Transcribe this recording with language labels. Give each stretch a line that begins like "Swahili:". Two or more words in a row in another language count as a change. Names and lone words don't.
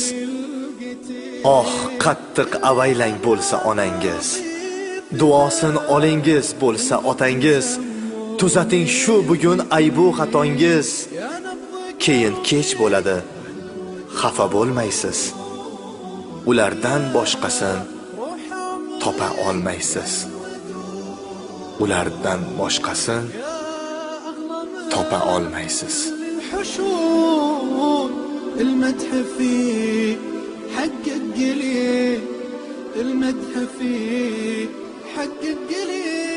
Uzbek: Oh, qattiq avaylang bo'lsa onangiz, duosin olingiz bo'lsa otangiz, tuzating shu bugun aybu xatongiz, keyin kech bo'ladi, xafa bo'lmaysiz, ulardan boshqasin topa olmaysiz, ulardan boshqasin topa olmaysiz.
Arabic: المدح فيه حقق لي، المدح فيه حقق لي.